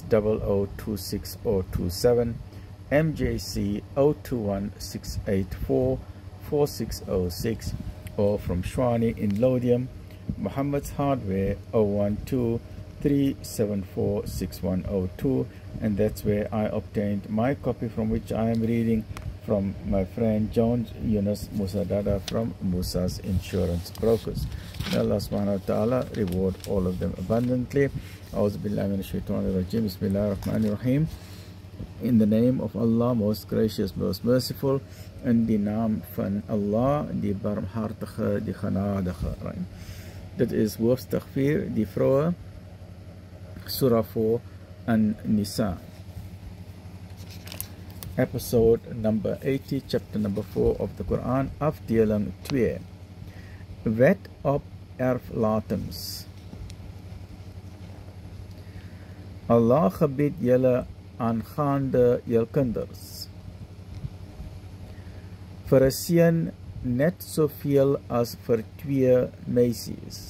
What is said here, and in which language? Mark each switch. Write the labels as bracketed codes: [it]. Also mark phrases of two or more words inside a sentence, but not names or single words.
[en] 0026 or 27, MJC 021 684 4606, or from Shwani in Lodium, Muhammad's Hardware 012 374 6102, and that's where I obtained my copy, from which I am reading from my friend Jones Yunus Musa Dada from Musa's Insurance Brokers. May Allah [ar] سبحانه وتعالى [en] reward all of them abundantly. [ar] أعوذ بالله من الشيطان الرجيم. بسم الله الرحمن الرحيم. [en] In the name of Allah, most gracious, most merciful, [af] in die naam van Allah, die barmhartige, die genadige. Dit is hoofstuk 4, die vroue, Surah 4 An-Nisa. [en] Episode number 80, chapter number 4 of the Quran, [af] afdeling 2. Wet op erflatings. Allah gebied julle aangaande jul kinders. Vir 'n seun net soveel as vir 2 meisies.